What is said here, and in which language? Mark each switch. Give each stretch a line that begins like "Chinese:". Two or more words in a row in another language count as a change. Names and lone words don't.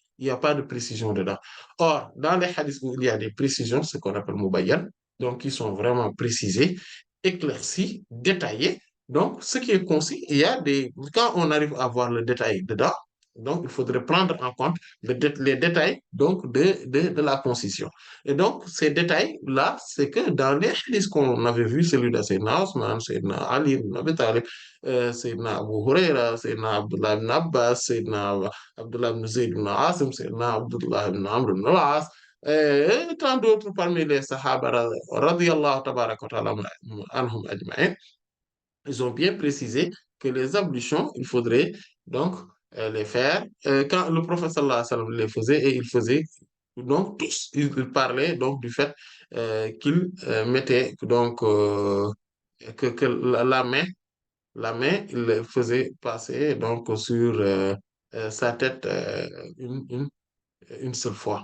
French: Il n'y a pas de précision dedans. Or, dans les hadiths où il y a des précisions, ce qu'on appelle mubayyan, donc qui sont vraiment précisés, éclaircis, détaillés. Donc, ce qui est concis, quand on arrive à voir le détail dedans, donc il faudrait prendre en compte les détails donc de la concision. Et donc, ces détails-là, c'est que dans les hadiths qu'on avait vus, celui de Sayyidina Osman, Sayyidina Ali ibn Abi Talib, Sayyidina Abu Huraira, Sayyidina Abdullah ibn Abbas, Sayyidina Abdullah ibn Zayd ibn Asim, Sayyidina Abdullah ibn Amr ibn al-As, et tant d'autres parmi les Sahaba,
Arabic: رضي الله تبارك وتعالى عنهم أجمعين,
French: ils ont bien précisé que les ablutions, il faudrait donc les faire quand le prophète
Arabic: صلى الله عليه وسلم
French: les faisait, et il faisait donc tous, il parlait donc du fait qu'il mettait donc que la main, il le faisait passer donc sur sa tête une seule fois.